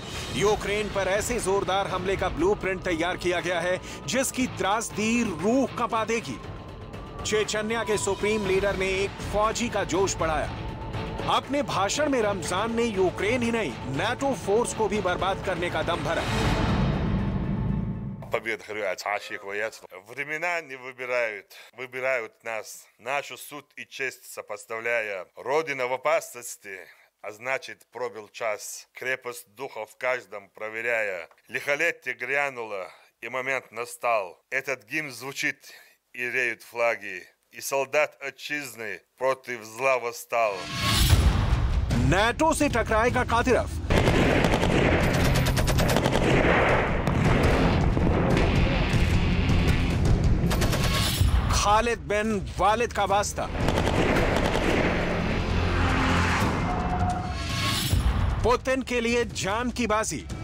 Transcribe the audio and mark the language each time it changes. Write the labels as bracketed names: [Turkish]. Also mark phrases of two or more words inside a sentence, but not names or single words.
[Hindi] यूक्रेन पर ऐसे जोरदार हमले का ब्लूप्रिंट तैयार किया गया है जिसकी त्रासदी रूह कंपा देगी। चेचन्या के सुप्रीम लीडर ने एक फौजी का जोश बढ़ाया। अपने भाषण में रमजान ने यूक्रेन ही नहीं, नाटो फोर्स को भी बर्बाद करने का दम भरा। [Russian] Победа очікує. Времена не выбирают, выбирают нас. Нашу суд и честь сопоставляя. Родина в опасности, а значит пробил час. Крепость духа в каждом проверяя. Лихолетие грянуло, и момент настал. Этот гимн звучит, и реют флаги. И солдат отчизны против зла восстал. [Hindi] नाटो से टकराएगा कादिरोव। खालिद बिन वालिद का वास्ता। पुतिन के लिए जान की बाजी।